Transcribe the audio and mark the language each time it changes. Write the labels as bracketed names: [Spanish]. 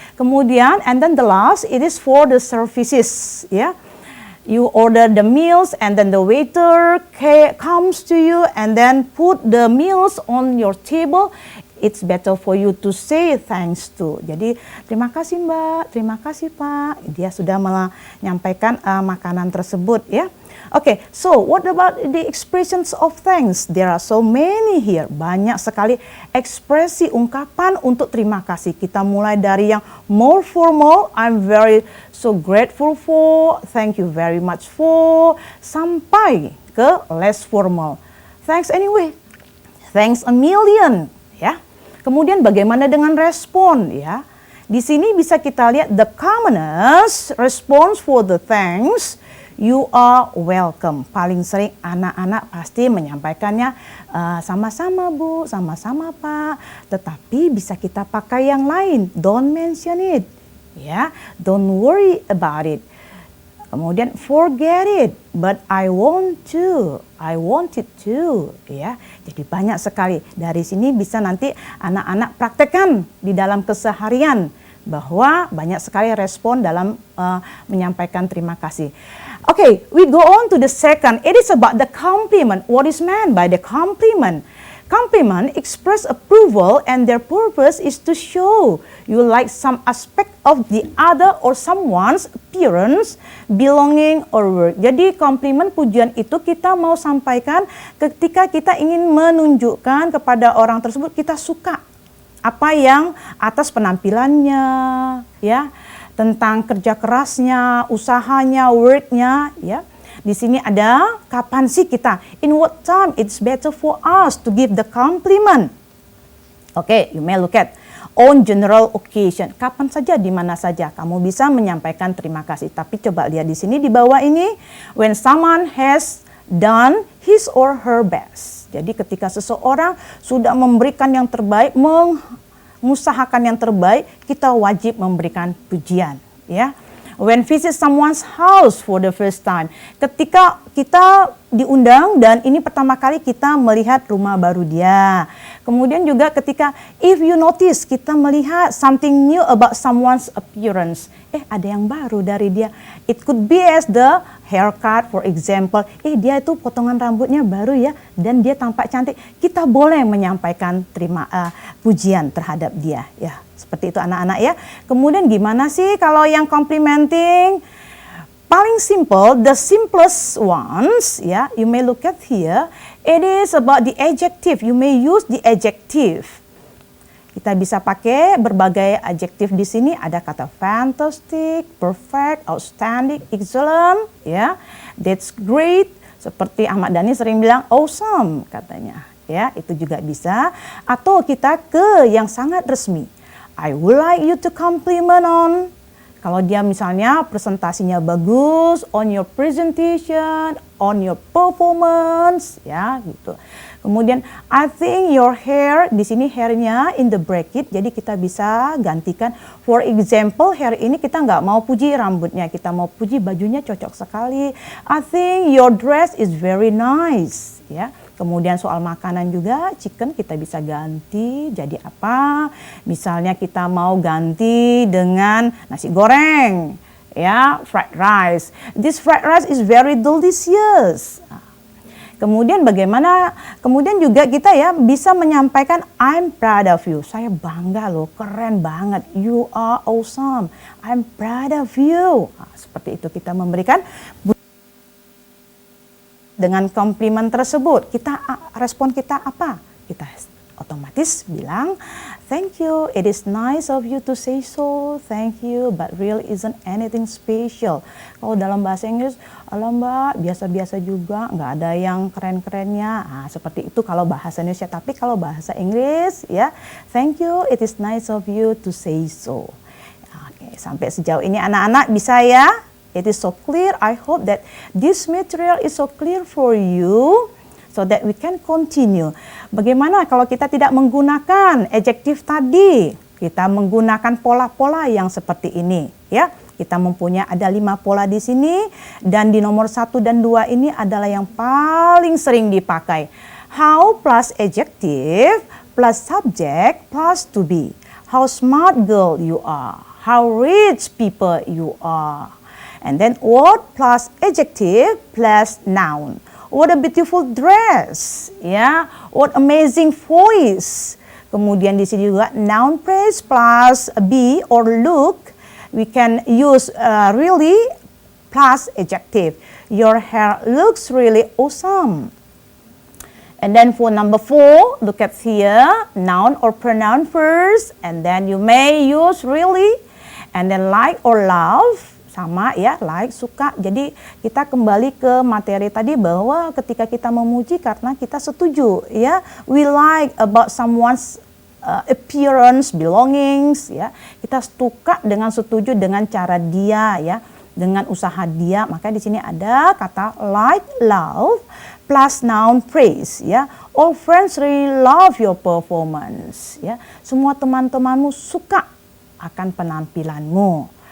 [Indonesian] Kemudian, [English] and then the last, it is for the services, ya. You order the meals and then the waiter comes to you and then put the meals on your table. It's better for you to say thanks to. [Indonesian] Jadi terima kasih Mbak, terima kasih Pak. Dia sudah menyampaikan makanan tersebut ya. [English] Okay, so what about the expressions of thanks? There are so many here. [Indonesian] Banyak sekali ekspresi ungkapan untuk terima kasih. Kita mulai dari yang [English] more formal, I'm very so grateful for, thank you very much for, [Indonesian] sampai ke [English] less formal. Thanks anyway, thanks a million, ya. [Indonesian] Kemudian bagaimana dengan respon, ya? Di sini bisa kita lihat [English] the commonest response for the thanks. You are welcome. [Indonesian] Paling sering anak-anak pasti menyampaikannya sama-sama Bu, sama-sama Pak. Tetapi bisa kita pakai yang lain. [English] Don't mention it. Ya, don't worry about it. [Indonesian] Kemudian [English] forget it, but I want to. I want it to. [Indonesian] Ya, jadi banyak sekali. Dari sini bisa nanti anak-anak praktekkan di dalam keseharian bahwa banyak sekali respon dalam menyampaikan terima kasih. [English] Okay, we go on to the second. It is about the compliment. What is meant by the compliment? Compliment express approval and their purpose is to show you like some aspect of the other or someone's appearance, belonging or work. [Indonesian] Jadi komplimen pujian itu kita mau sampaikan ketika kita ingin menunjukkan kepada orang tersebut kita suka apa yang atas penampilannya, ya, tentang kerja kerasnya, usahanya, worknya, ya. Di sini ada kapan sih kita, [English] in what time it's better for us to give the compliment. Okay, you may look at on general occasion. [Indonesian] Kapan saja, di mana saja kamu bisa menyampaikan terima kasih. Tapi coba lihat di sini di bawah ini, [English] when someone has done his or her best. [Indonesian] Jadi ketika seseorang sudah memberikan yang terbaik, mengusahakan yang terbaik, kita wajib memberikan pujian, ya. [English] When visit someone's house for the first time, [Indonesian] ketika kita diundang dan ini pertama kali kita melihat rumah baru dia. Kemudian juga ketika [English] if you notice, [Indonesian] kita melihat [English] something new about someone's appearance. [Indonesian] Ada yang baru dari dia. [English] It could be as the haircut, for example. [Indonesian] Dia itu potongan rambutnya baru ya, dan dia tampak cantik. Kita boleh menyampaikan pujian terhadap dia, ya. Seperti itu anak-anak ya. Kemudian gimana sih kalau yang complimenting? Paling simple, [English] the simplest ones, [Indonesian] ya. [English] You may look at here. It is about the adjective. You may use the adjective. [Indonesian] Kita bisa pakai berbagai adjektif di sini. Ada kata [English] fantastic, perfect, outstanding, excellent, ya. That's great. [Indonesian] Seperti Ahmad Dhani sering bilang awesome katanya. Ya, itu juga bisa. Atau kita ke yang sangat resmi. [English] I would like you to compliment on. [Indonesian] Kalau dia misalnya presentasinya bagus, [English] on your presentation, on your performance, [Indonesian] ya gitu. Kemudian [English] I think your hair, [Indonesian] di sini hairnya [English] in the bracket, [Indonesian] jadi kita bisa gantikan. For example, hair ini kita nggak mau puji rambutnya, kita mau puji bajunya cocok sekali. [English] I think your dress is very nice, ya. [Indonesian] Kemudian soal makanan juga, chicken kita bisa ganti jadi apa? Misalnya kita mau ganti dengan nasi goreng. [English] Ya, fried rice. This fried rice is very delicious. [Indonesian] Kemudian bagaimana? Kemudian juga kita ya bisa menyampaikan [English] I'm proud of you. [Indonesian] Saya bangga loh, keren banget. [English] You are awesome. I'm proud of you. [Indonesian] Nah, seperti itu kita memberikan dengan komplimen tersebut. Respon kita apa? [English] Kita otomatis bilang, thank you, it is nice of you to say so, thank you, but really isn't anything special. [Indonesian] Kalau dalam bahasa Inggris, alah mbak, biasa-biasa juga, nggak ada yang keren-kerennya. Nah, seperti itu kalau bahasa Indonesia. Tapi kalau bahasa Inggris, ya, [English] thank you, it is nice of you to say so. [Indonesian] Oke, sampai sejauh ini anak-anak bisa ya? [English] It is so clear. I hope that this material is so clear for you, so that we can continue. [Indonesian] Bagaimana kalau kita tidak menggunakan adjektif tadi? Kita menggunakan pola-pola yang seperti ini, ya. Kita mempunyai ada 5 pola di sini, dan di nomor 1 dan 2 ini adalah yang paling sering dipakai. [English] How plus adjective plus subject plus to be. How smart girl you are. How rich people you are. And then what plus adjective plus noun. What a beautiful dress, ya. What amazing voice. Kemudian di sini juga noun phrase plus be or look. We can use really plus adjective. Your hair looks really awesome. And then for number 4, look at here, noun or pronoun first, and then you may use really, and then like or love. [Indonesian] Sama ya, like, suka. Jadi kita kembali ke materi tadi bahwa ketika kita memuji karena kita setuju, ya. [English] We like about someone's appearance, belongings, ya. [Indonesian] Kita suka dengan setuju dengan cara dia, ya, dengan usaha dia. Maka di sini ada kata [English] like, love plus noun praise, [Indonesian] ya. [English] All friends really love your performance, ya. [Indonesian] Semua teman-temanmu suka akan penampilanmu.